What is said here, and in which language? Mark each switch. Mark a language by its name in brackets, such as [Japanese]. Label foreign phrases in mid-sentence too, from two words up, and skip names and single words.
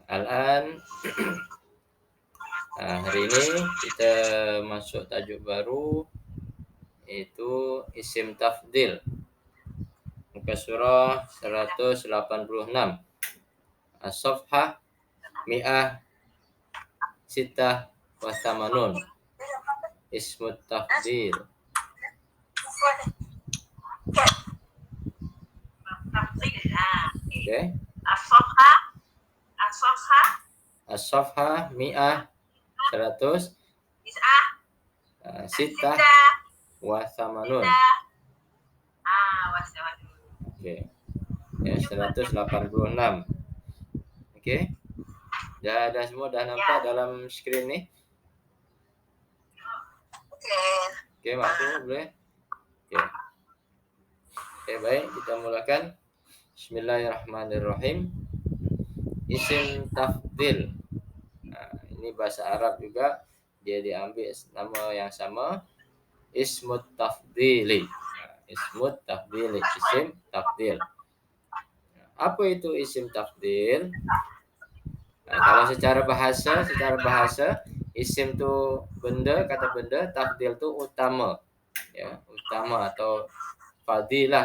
[Malay] Al-an hari ini kita masuk tajuk baru, yaitu isim tafdil. Muka surah 186. [Arabic] الصفحة مئة ستة وثمانون. اسم التفضيل. Okay. الصفحة مئة 100 ستة وثمانون. [Malay] Oke. Ya, 186. Oke. Dah semua dah nampak dalam skrin ni? Oke, masuk boleh? Oke, baik, kita mulakan. Bismillahirrahmanirrahim. Isim tafdil. Ini bahasa Arab juga, dia diambil nama yang sama, [Arabic] اسم التفضيل. اسم التفضيل, [Malay] isim tafdil. Apa itu isim tafdil? Kalau secara bahasa, isim tu benda, kata benda, tafdil tu utama. Ya, utama atau fadilah.